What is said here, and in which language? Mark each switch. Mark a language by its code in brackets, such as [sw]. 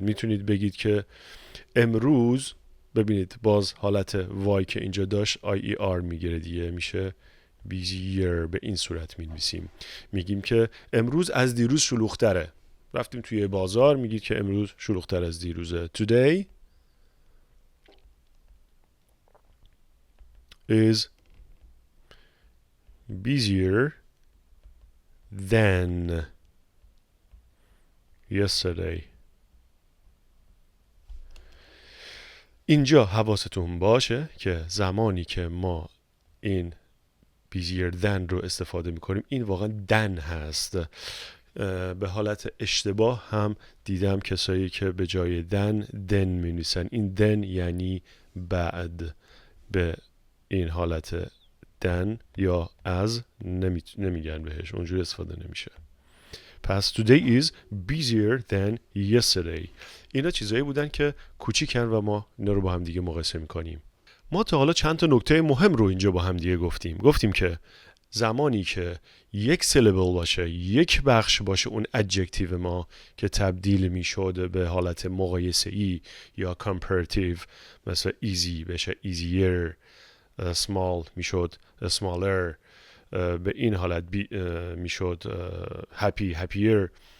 [fa] میتونید بگید که امروز، ببینید باز حالت وای که اینجا داشت IER میگیره دیگه، میشه busier. به این صورت می‌نویسیم. میگیم که امروز از دیروز شلوغ‌تره. رفتیم توی بازار، میگید که امروز شلوغ‌تر از دیروزه. [en] Today is busier than yesterday. [fa] اینجا حواستون باشه که زمانی که ما این busier than رو استفاده میکنیم، این واقعا than هست. به حالت اشتباه هم دیدم کسایی که به جای then می نویسن. این then یعنی بعد. به این حالت then یا از نمیگن بهش، اونجوری استفاده نمیشه. [en] پس today is busier than yesterday. [fa] اینا چیزایی بودن که کوچیکن و ما اینا رو با هم دیگه مقایسه میکنیم. ما تا حالا چند تا نکته مهم رو اینجا با هم دیگه گفتیم که زمانی که یک سیلبل باشه، یک بخش باشه، اون ادجکتیو ما که تبدیل میشد به حالت مقایسه‌ای یا comparative، مثل easy بشه easier، small میشد smaller، به این حالت میشد happier.